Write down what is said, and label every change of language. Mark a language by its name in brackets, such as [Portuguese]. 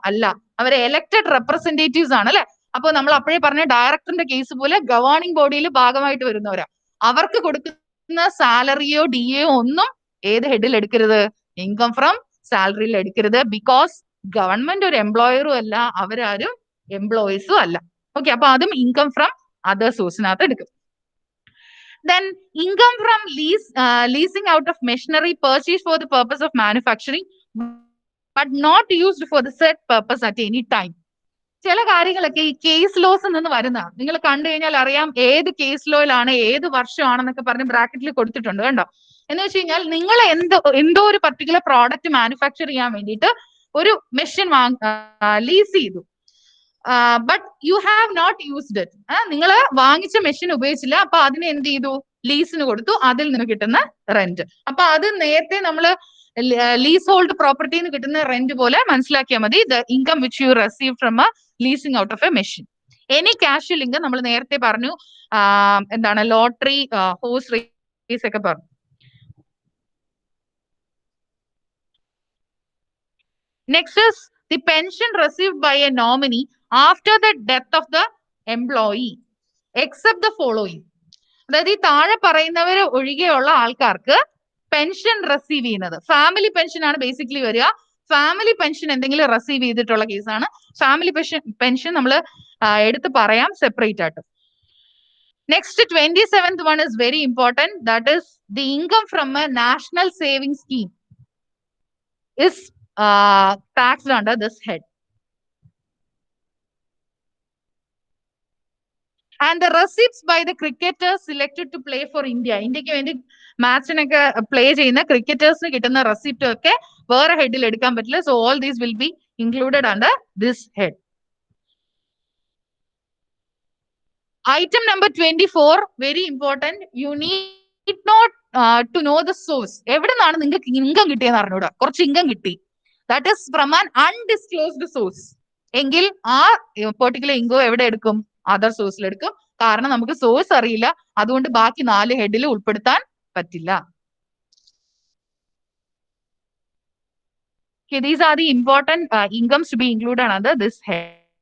[Malayalam] അല്ല, അവരെ elected representatives ആണ് അല്ലെ. അപ്പൊ നമ്മൾ അപ്പോഴേ പറഞ്ഞ ഡയറക്ടറിന്റെ കേസ് പോലെ ഗവേണിംഗ് ബോഡിയിൽ ഭാഗമായിട്ട് വരുന്നവരാ. അവർക്ക് കൊടുക്കുന്ന സാലറിയോ DA ഒന്നും ഏത് ഹെഡിൽ എടുക്കരുത്? ഇൻകം ഫ്രം സാലറിയിൽ എടുക്കരുത്. [English] because [Malayalam] ഗവൺമെന്റ് ഒരു എംപ്ലോയറും അല്ല, അവരാരും എംപ്ലോയീസും അല്ല. ഓക്കെ, അപ്പൊ അതും ഇൻകം ഫ്രം അതർ സോഴ്സിനകത്ത് എടുക്കും. [English] Then income from leasing out of machinery purchased for the purpose of manufacturing but not used for the said purpose at any time. [Malayalam] ചില കാര്യങ്ങളൊക്കെ ഈ കേസ് ലോസ് നിന്ന് വരുന്ന, നിങ്ങൾ കണ്ടു കഴിഞ്ഞാൽ അറിയാം ഏത് കേസ് ലോയിലാണ് ഏത് വർഷമാണെന്നൊക്കെ പറഞ്ഞ് ബ്രാക്കറ്റിൽ കൊടുത്തിട്ടുണ്ട്, കണ്ടോ? എന്ന് വെച്ച് കഴിഞ്ഞാൽ നിങ്ങൾ എന്തോ ഒരു പർട്ടിക്കുലർ പ്രോഡക്റ്റ് മാനുഫാക്ചർ ചെയ്യാൻ വേണ്ടിയിട്ട് ഒരു മെഷീൻ ലീസ് ചെയ്തു, [English] But you have not used it. [Malayalam] നിങ്ങൾ വാങ്ങിച്ച മെഷീൻ ഉപയോഗിച്ചില്ല, അപ്പൊ അതിന് എന്ത് ചെയ്തു? ലീസിന് കൊടുത്തു, അതിൽ നിന്ന് കിട്ടുന്ന റെന്റ്. അപ്പൊ അത് നേരത്തെ നമ്മൾ ലീസ് ഹോൾഡ് പ്രോപ്പർട്ടിന്ന് കിട്ടുന്ന റെന്റ് പോലെ മനസ്സിലാക്കിയാൽ മതി. [English] The income which you receive from a leasing out of a machine. Any casual income [Malayalam] നമ്മൾ നേരത്തെ പറഞ്ഞു, എന്താണ് ലോട്ടറി, ഹോഴ്സ് റേസ് ഒക്കെ പറഞ്ഞു. [English] Next is the pension received by a nominee after the death of the employee, except the following. [Malayalam] അതായത് ഈ താഴെ പറയുന്നവര് ഒഴികെയുള്ള ആൾക്കാർക്ക് പെൻഷൻ റിസീവ് ചെയ്യുന്നത്, ഫാമിലി പെൻഷൻ ആണ് ബേസിക്കലി വരിക. ഫാമിലി പെൻഷൻ എന്തെങ്കിലും റിസീവ് ചെയ്തിട്ടുള്ള കേസാണ്. ഫാമിലി പെൻഷൻ നമ്മൾ എടുത്ത് പറയാം സെപ്പറേറ്റ് ആയിട്ട്. [English] Next 27th one is very important. That is the income from a national saving scheme is taxed under this head. And the receipts by the cricketers selected to play for India. [Malayalam] ഇന്ത്യക്ക് വേണ്ടി മാച്ചിനൊക്കെ play ചെയ്യുന്ന ക്രിക്കറ്റേഴ്സിന് കിട്ടുന്ന receipt ഒക്കെ വേറെ ഹെഡിൽ എടുക്കാൻ പറ്റില്ല. [English] So all these will be included under this head. Item number 24, very important. You need not to know the source. [Malayalam] എവിടെ നിന്നാണ് നിങ്ങൾക്ക് ഇൻകം കിട്ടിയെന്ന് അറിഞ്ഞൂടാ. കുറച്ച് ഇൻകം കിട്ടി, [English] that is from an undisclosed source. [Malayalam] എങ്കിൽ ആ പെർട്ടിക്കുലർ ഇൻകം എവിടെ എടുക്കും? അതർ സോഴ്സിൽ എടുക്കും. കാരണം നമുക്ക് സോഴ്സ് അറിയില്ല, അതുകൊണ്ട് ബാക്കി 4 ഹെഡിൽ ഉൾപ്പെടുത്താൻ പറ്റില്ല. [English] Okay, these are the important incomes to be included under this head.